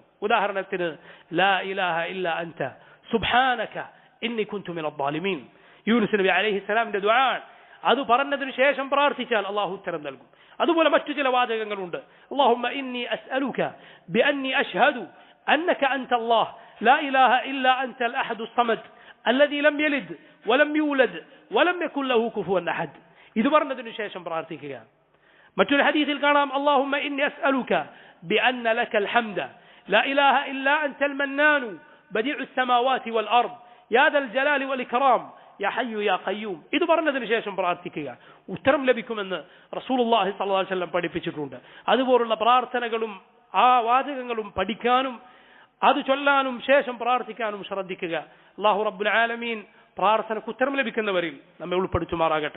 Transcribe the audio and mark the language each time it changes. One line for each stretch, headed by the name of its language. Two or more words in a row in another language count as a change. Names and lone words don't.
Malayalam: ഉദാഹരണത്തിന്
Arabic: لا إله إلا أنت سبحانك إني كنت من الظالمين,
Malayalam: യൂനുസ് നബി അലൈഹിസ്സലാമിന്റെ ദുആ. അത് പറഞ്ഞതിന് ശേഷം പ്രാർത്ഥിച്ചാൽ അല്ലാഹു ഉത്തരം നൽകും. അതുപോലെ മറ്റു ചില വാചകങ്ങളുണ്ട്.
Arabic: اللهم إني أسألك بأني أشهد أنك أنت الله لا إله إلا أنت الأحد الصمد الذي لم يلد ولم يولد ولم يكن له كفوا احد.
Malayalam: ഇത് പറഞ്ഞതിന് ശേഷം പ്രാർത്ഥിക്കുക. മറ്റൊരു ഹദീസിൽ കാണാം
Arabic: اللهم إني أسألك بأن لك الحمد لا إله إلا أنت المنان بديع السماوات والارض يا ذا الجلال والإكرام يا حي يا قيوم.
Malayalam: ഇത് പറഞ്ഞതിന് ശേഷം പ്രാർത്ഥിക്കുക. ഉത്തരം ലഭിക്കുമെന്ന് റസൂലുള്ളാഹി
Arabic: صلى الله عليه وسلم
Malayalam: പഠിപ്പിച്ചിട്ടുണ്ട്. അതുപോലുള്ള പ്രാർത്ഥനകളും ആ വാചകങ്ങളും പഠിക്കാനും അത് ചൊല്ലാനും ശേഷം പ്രാർത്ഥിക്കാനും ശ്രദ്ധിക്കുക. അല്ലാഹു
Arabic: رب العالمين
Malayalam: പ്രാർത്ഥനയ്ക്ക് ഉത്തരം ലഭിക്കുന്നവരിൽ നമ്മെ ഉൾപ്പെടുത്തുമാറാകട്ടെ.